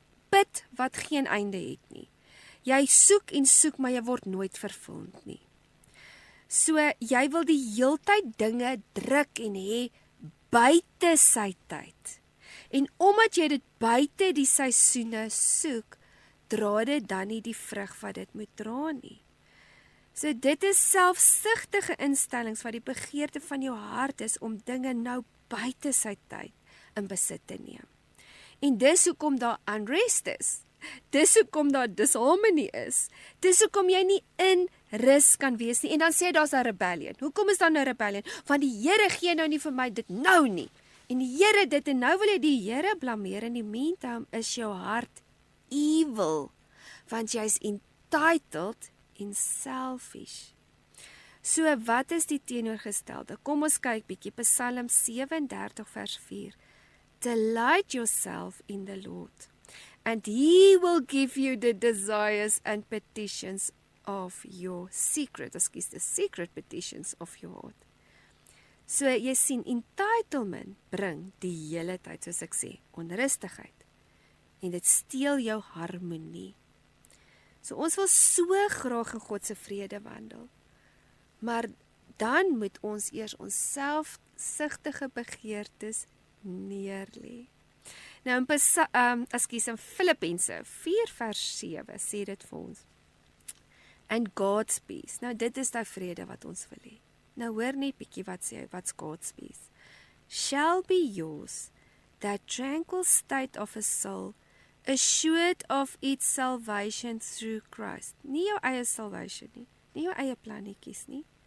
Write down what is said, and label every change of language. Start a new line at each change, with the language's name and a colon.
Afrikaans: put wat geen einde het nie. Jy soek en soek, maar jy word nooit vervuld nie. So, jy wil die heeltyd dinge druk en hê buite sy tyd. En omdat jy dit buite die seisoene soek, dra dit dan nie die vrug wat dit moet dra nie. So dit is selfsugtige instellings wat die begeerte van jou hart is om dinge nou buite sy tyd in besit te neem. En dis hoekom daar
English: unrest
Afrikaans: is. Dis hoekom daar
English: disharmony
Afrikaans: is. Dis hoekom jy nie in rus kan wees nie. En dan sê jy daar's 'n
English: rebellion.
Afrikaans: Hoekom is daar nou rebellion? Want die Here gee nou nie vir my dit nou nie. En die Here dit en nou wil jy die Here blameer. In die
English: meantime
Afrikaans: is jou hart
English: evil.
Afrikaans: Want jy's
English: entitled
Afrikaans: en
English: selfish.
Afrikaans: So wat is die teenoorgestelde? Kom ons kyk bietjie Psalm 37 vers 4.
English: Delight yourself in the Lord, and He will give you the desires and petitions of your the secret petitions of your heart.
Afrikaans: So jy sien,
English: entitlement
Afrikaans: bring die hele tyd, soos ek sê, onrustigheid. En dit steel jou harmonie. So ons wil so graag in God se vrede wandel. Maar dan moet ons eers ons selfsugtige begeertes neerlê. Nou in Filippense 4 vers 7 sê dit vir ons.
English: And God's peace.
Afrikaans: Nou dit is daai vrede wat ons wil hê. Nou hoor net bietjie wat sê hy, wat's
English: God's peace. Shall be yours, that tranquil state of a soul, assured of its salvation through Christ.
Afrikaans: Nie jou eie
English: salvation
Afrikaans: nie, nie jou eie plannetjies nie.